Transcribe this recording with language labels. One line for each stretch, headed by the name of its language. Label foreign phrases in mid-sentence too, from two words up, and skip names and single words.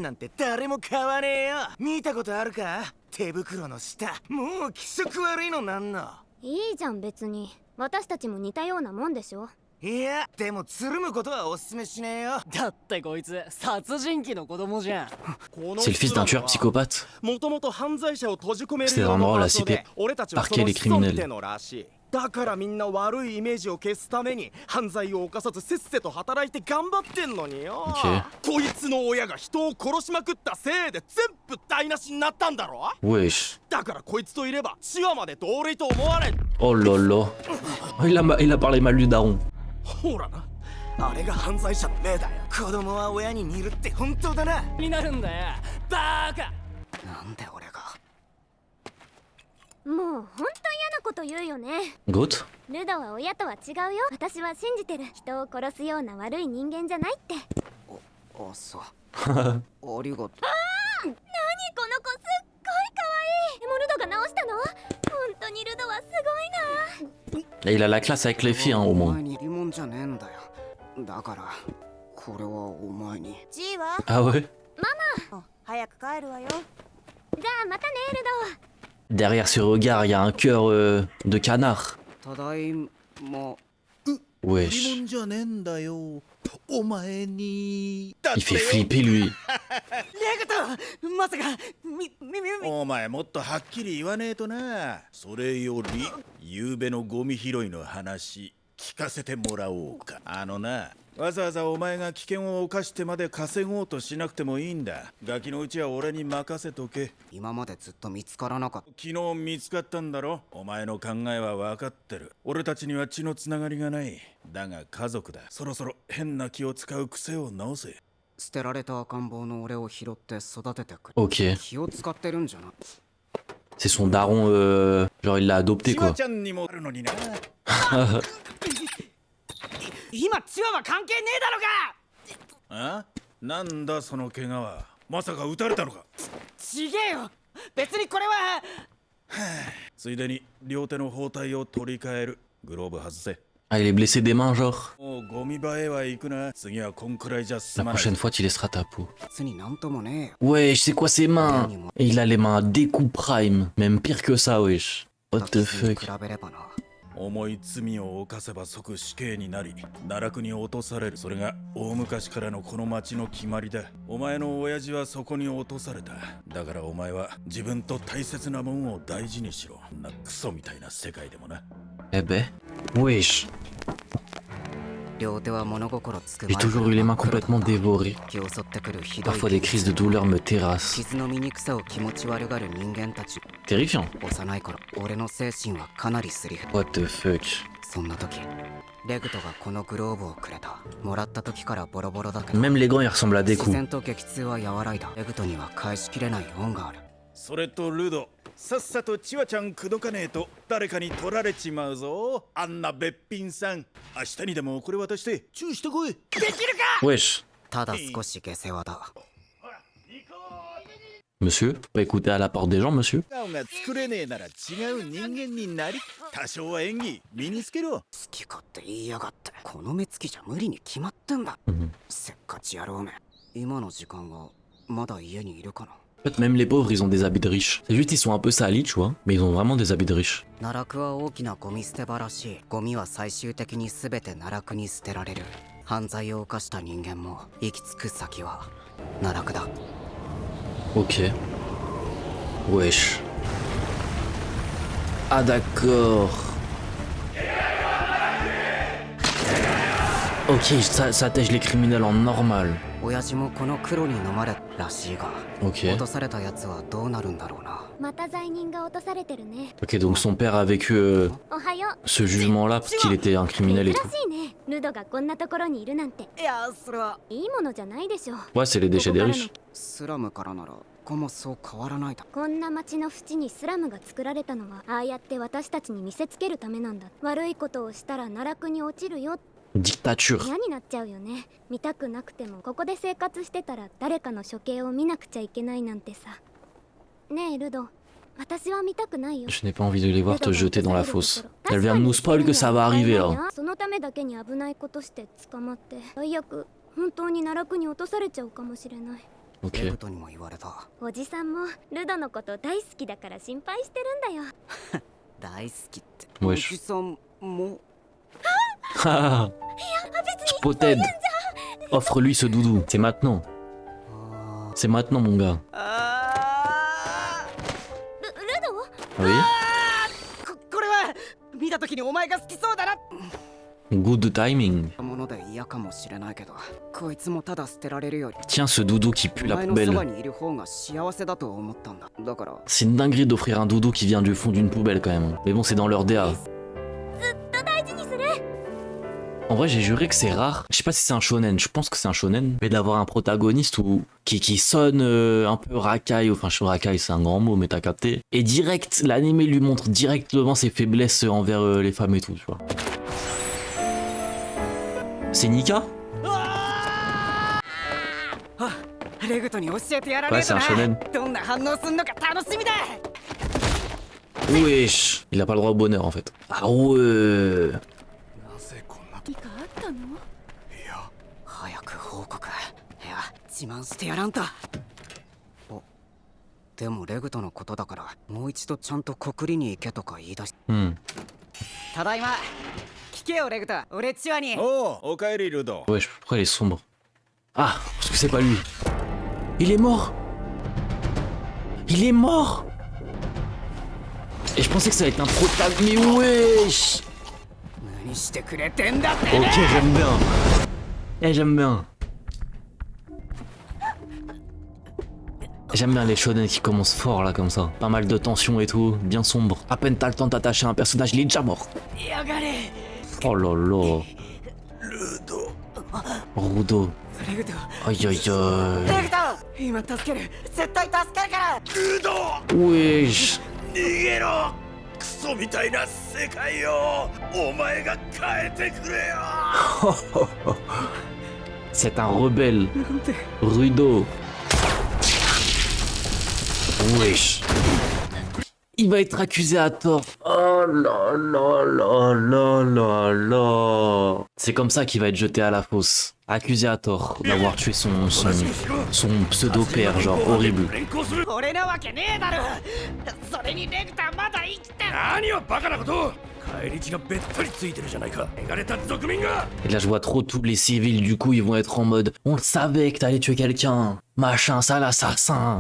French: C'est le fils d'un tueur psychopathe. C'est un endroit, la cité, parquet les criminels.
Japanese: だからみんな悪いイメージを消すために犯罪を犯さずせっせと働いて頑張ってんのによ。こいつの親が人を殺しまくったせいで全部台無しになったんだろ。 Wesh. だからこいつといればチワまで同類と思われん。
French: Oh là là. Il a parlé mal du daron.
Japanese: ほらな、あれが犯罪者の命だよ。子供は親に似るって本当だな。になるんだよ、バカ。なんで俺が。もう本当嫌なこと言うよね。 Goat? ルドは親とは違うよ。私は信じてる。人を殺すような悪い人間じゃないって。あ、そう。ありがとう。何この子、すっごい可愛い。でもルドが直したの？本当にルドはすごいな。
French: Et il a la classe avec les filles, hein, au
Japanese: お
French: moins.
Japanese: 前にリモンじゃねえんだよ。だからこれはお前に。ジーは
French: Ah ouais?
Japanese: 早く帰るわよ。じゃあまたね、ルド。
French: Derrière ce regard, il y a un cœur de canard.
Japanese: ただいま。 Wesh. リモンじゃねえんだよ。お前に。
French: Il fait flipper lui.
Japanese: レグト、まさかお前もっとはっきり言わねえとな。それより夕べのゴミ拾いの話聞かせてもらおうか。わざわざお前が危険を冒してまで稼ごうとしなくてもいいんだ。ガキのうちは俺に任せとけ。今までずっと見つからなかった。昨日見つかったんだろ。お前の考えは分かってる。俺たちには血のつながりがない。だが家族だ。そろそろ変な気を使う癖を直せ。捨てられた赤ん坊の俺を拾って育ててくれ。 Ok. 気を使ってるんじゃな。
French: C'est son daron, genre il l'a adopté
Japanese: チワ
French: quoi.
Japanese: ちゃんにもあるのにな。今チワは関係ねえだろが。あ？なんだその怪我は。まさか撃たれたのか。ちげえよ、別にこれは。ついでに両手の包帯を取り替える。グローブ外せ。
French: Ah, il est blessé des mains, genre.
Japanese: もうゴミ場へは行くな。次はこんくらいじゃ済
French: La
Japanese: まない。
French: prochaine fois, tu laisseras ta peau.
Japanese: 別になんともね
French: Wesh, c'est quoi ses mains? Et il a les mains à découpe prime. Même pire que ça, wesh.
Japanese: えよ。
English: What the
Japanese: 私に
English: fuck?
Japanese: 比べればな。重い罪を犯せば即死刑になり奈落に落とされる。それが大昔からのこの町の決まりだ。お前の親父はそこに落とされた。だからお前は自分と大切なもんを大事にしろ。なクソみたいな世界でもな。 Eh ben. Wesh. 両手は物心つく
French: J'ai toujours eu les mains complètement dévorées.
Japanese: 気を襲ってくるひどい
French: Parfois des crises de douleur me terrassent.
Japanese: 傷の醜さを気持ち悪がる人間たち。 Terrifiant. 幼い頃、俺の精神はかなりすり減った。
English: What the fuck?
Japanese: そんな時、レグトがこのグローブをくれた。もらった時からボロボロだけど、
French: Même les gants, ils ressemblent à des
Japanese: 自
French: coups.
Japanese: 然と激痛は和らいだ。レグトには返しきれない恩がある。それとルド、さっさとチワちゃん口説かねえと誰かに取られちまうぞ。あんなべっぴんさん。明日にでもこれ渡してチューしてこい。できるか。 Wesh. ただ少し下世話だ。
French: Monsieur? Pas écouter à la porte des gens, monsieur?
Japanese: 顔が作れねえなら違う人間になり。多少は演技身につけろ。好き勝手言いやがって。この目つきじゃ無理に決まってんだ。 Mhm. せっかち野郎め。今の時間はまだ家にいるかな。
French: En fait, même les pauvres, ils ont des habits de riches. C'est juste, ils sont un peu salis, tu vois, mais ils ont vraiment des habits de riches.
Japanese: 奈落は大きなゴミ捨て場らしい。ゴミは最終的に全て奈落に捨てられる。犯罪を犯した人間も行き着く先は奈落だ。
French: Ok. Wesh. Ah d'accord. Ok, ça attèche les criminels en normal.
Japanese: 親父もこの黒に飲まれらしいが、 Ok. 落とされたやつはどうなるんだろうな。また罪人が落とされてるね。
French: Ok, donc son père a vécu
Japanese: おはよう。
French: ce jugement-là parce qu'il était un criminel et
Japanese: 珍
French: tout.
Japanese: しいね。ルドがこんなところにいるなんて。いや、それは。いいものじゃないでしょ。
French: Ouais, c'est les déchets des riches.
Japanese: スラムからなら、こもそう変わらないだ。こんな町の縁にスラムが作られたのは、ああやって私たちに見せつけるためなんだ。悪いことをしたら奈落に落ちるよ。 Dictature. 嫌になっちゃうよね。見たくなくてもここで生活してたら誰かの処刑を見なくちゃいけないなんてさ。ねえルド、私は見たくないよ。
French: Je n'ai pas envie de les voir te jeter dans la fosse. Elle vient de nous spoil que ça va arriver là.
Japanese: そのためだけに危ないことして捕まって最悪本当に奈落に落とされちゃうかもしれない。レ Ok. グトにも言われた。おじさんもルドのこと大好きだから心配してるんだよ。大好きって。おいおじさんも。
French: Ah, Spotted. Offre-lui ce doudou. C'est maintenant. C'est maintenant, mon gars.
Japanese: ルド Oui. これは見たとき時にお前が好きそうだな
English: Good timing.
Japanese: もので嫌かもしれないけど、こいつもただ捨てられるより
French: Tiens, ce doudou qui pue la
Japanese: お前のそば
French: poubelle.
Japanese: にいる方が幸せだと思ったんだ。だから
French: C'est une dinguerie d'offrir un doudou qui vient du fond d'une poubelle quand même. Mais bon, c'est dans leur DA.
Japanese: ずっと大事にする。
French: En vrai, j'ai juré que c'est rare. Je sais pas si c'est un shonen, je pense que c'est un shonen. Mais d'avoir un protagoniste qui sonne un peu racaille. Enfin, je sais racaille, c'est un grand mot, mais t'as capté. Et direct, l'anime lui montre directement ses faiblesses envers les femmes et tout, tu vois. C'est Nika?
Japanese: レグトに教えてやら
French: Ouais,
Japanese: ねえ
French: c'est
Japanese: と
French: un
Japanese: な。
French: shonen.
Japanese: どんな反応すんのか楽しみだ。 Wesh.
French: Il a pas le droit au bonheur en fait. Ah ouais.
Japanese: 何かあったの？早く報告。いや、自慢してやらんと。お、でもレグトのことだから、もう一度ちゃんと告りに行けとか言い出し。 Hmm. ただいま。聞けよレグト、俺チワに。おう、おかえりルド。
French: Wesh, pourquoi il est sombre? Ah, parce que c'est pas lui. Il est mort. Il est mort. Et je pensais que ça allait être un protagoniste. Mais wesh.
Japanese: 何してくれてんだって。
French: Ok, j'aime bien. Eh, j'aime bien. J'aime bien les shonen qui commencent fort là comme ça. Pas mal de tension et tout, bien sombre. À peine t'as le temps de t'attacher à un personnage, il est déjà mort.
Japanese: やがれ。
French: Oh là là. Rudo.
Japanese: レグト。
French: Aïe aïe aïe.
Japanese: レグト、今助ける。絶対助けるから。 Wesh. 逃げろ。クソみたいな世界をお前が変えてくれよ。
French: C'est un rebelle. Rudo. Wesh. Il va être accusé à tort. Oh là là là là là là. C'est comme ça qu'il va être jeté à la fosse. Accusé à tort d'avoir tué son pseudo-père, genre horrible.
Japanese: 俺なわけねえだろ。それにレグトはまだ生きてる。何をバカなこと。帰り血がべったりついてるじゃないか。汚れた族民が。
French: Et là je vois trop tous les civils, du coup ils vont être en mode on le savait que t'allais tuer quelqu'un, machin, sale assassin.